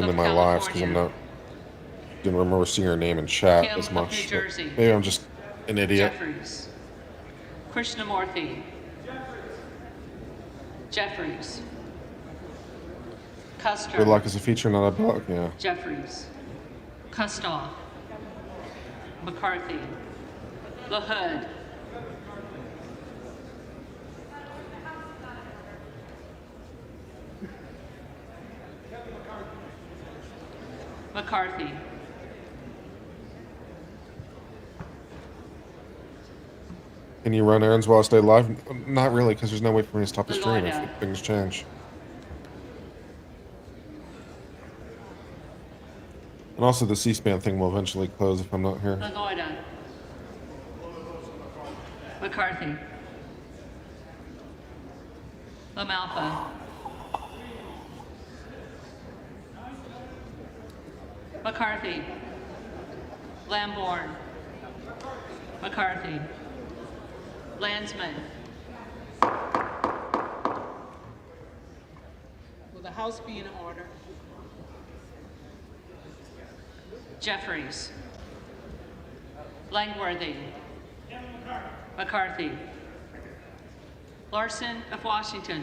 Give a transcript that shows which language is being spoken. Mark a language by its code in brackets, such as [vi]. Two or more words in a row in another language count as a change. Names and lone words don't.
[en] least been of in my lives, because I'm California. didn't remember seeing her name in chat Kim as of much. New but Jersey. Maybe I'm just an idiot. Jeffries. Krishnamurthy. Jeffries. Custer. Good luck is a feature, not a bug. Yeah. Jeffries. Kustoff. McCarthy. LaHood. McCarthy. Can you run errands while I stay live? Not really, because there's no way for me to stop the stream if Lloyda. things change. And also, the C-SPAN thing will eventually close if I'm not here. LaGoyda. McCarthy. LaMalfa. McCarthy. Lamborn. McCarthy. Landsman. Will the House be in order? Jeffries. Langworthy. McCarthy. Larson of Washington.